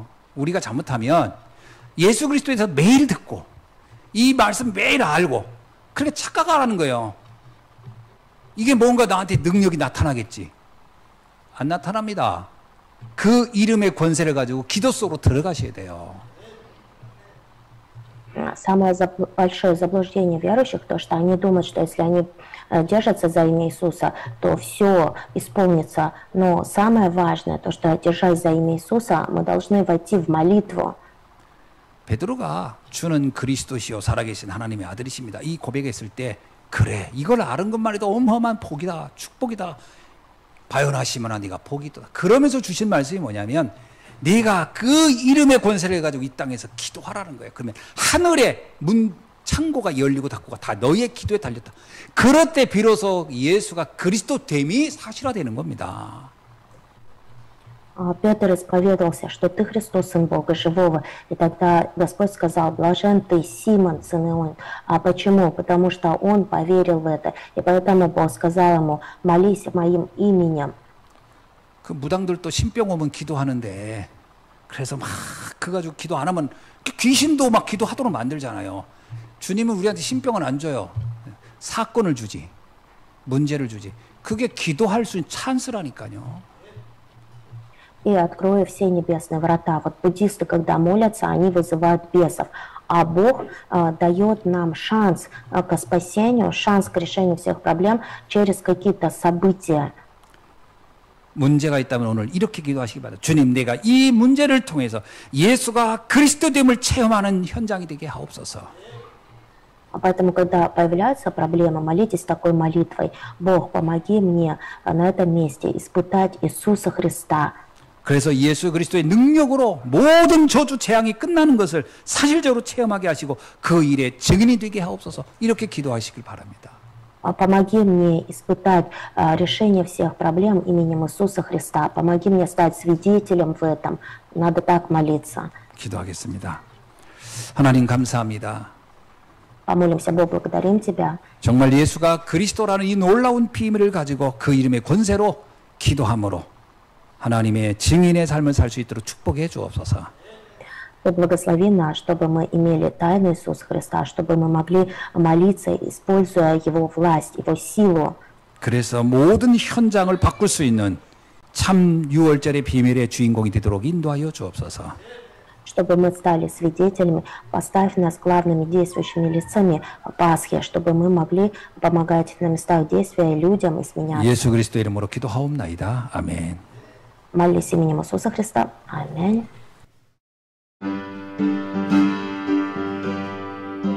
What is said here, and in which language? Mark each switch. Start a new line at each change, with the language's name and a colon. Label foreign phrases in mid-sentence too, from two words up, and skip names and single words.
Korean: 우리가 잘못하면 예수 그리스도에서 매일 듣고 이 말씀 매일 알고 그렇게 착각하라는 거예요. 이게 뭔가 나한테 능력이 나타나겠지. 안 나타납니다. 그 이름의 권세를 가지고 기도 속으로 들어가셔야 돼요.
Russian: Самое большое заблуждение верующих, то, что они думают, что если они держатся за имя Иисуса, то все исполнится. Но самое важное, то, что держась за имя Иисуса, мы должны войти в молитву.
Korean: 베드로가 주는 그리스도시요 살아계신 하나님의 아들이십니다. 이 고백했을 때 그래 이걸 아는 것만 해도 어마어마한 복이다 축복이다. 바요나시모나 네가 복이 있다. 그러면서 주신 말씀이 뭐냐면 네가 그 이름의 권세를 가지고 이 땅에서 기도하라는 거예요. 그러면 하늘의 문 창고가 열리고 닫고가 다 너희의 기도에 달렸다. 그럴 때 비로소 예수가 그리스도 됨이 사실화되는 겁니다.
Russian: Петр исповедовался, что ты Христос, Сын Бога Живого. И тогда Господь сказал, блажен ты, Симон, сын Ион. А почему? Потому что он поверил в это. И поэтому Бог сказал ему, молись моим именем.
Korean: 그 무당들도 신병 오면 기도하는데 그래서 막 그거 가지고 기도 안 하면 귀신도 막 기도하도록 만들잖아요. 주님은 우리한테 신병은 안 줘요. 사건을 주지. 문제를 주지. 그게 기도할 수 있는 찬스라니까요.
Russian: И открою все небесные врата. Вот буддисты, когда молятся, они вызывают бесов. А Бог дает нам шанс к спасению, шанс к решению всех проблем через какие-то события.
Korean: 문제가 있다면 오늘 이렇게 기도하시기 바랍니다. 주님, 내가 이 문제를 통해서 예수가 그리스도됨을 체험하는 현장이 되게 하옵소서.
Russian: Поэтому, когда появляются проблемы, молитесь такой молитвой. Бог, помоги мне на этом месте испытать Иисуса Христа.
Korean: 그래서 예수 그리스도의 능력으로 모든 저주 재앙이 끝나는 것을 사실적으로 체험하게 하시고 그 일의 증인이 되게 하옵소서. 이렇게 기도하시길 바랍니다.
Russian: Помоги мне испытать решение всех проблем именем Иисуса Христа. Помоги мне стать свидетелем в этом. Надо так молиться.
Korean: 기도하겠습니다. 하나님 감사합니다.
Russian: Помолимся, Бог, благодарим Тебя.
Korean: 정말 예수가 그리스도라는 이 놀라운 비밀을 가지고 그 이름의 권세로 기도함으로 하나님의 증인의 삶을 살 수 있도록 축복해 주옵소서.
Russian: Ты благослови нас, чтобы мы имели тайну Иисуса Христа, чтобы мы могли молиться, используя Его власть, Его силу.
Korean: 그래서 모든 현장을 바꿀 수 있는 참 유월절의 비밀의 주인공이 되도록 인도하여 주옵소서.
Russian: Чтобы мы стали свидетелями, поставь нас главными действующими лицами Пасхи, чтобы мы могли помогать на местах действия людям и сменять.
Korean: 예수 그리스도 이름으로 기도하옵나이다. 아멘.
Russian: Молись именем Иисуса Христа. Аминь.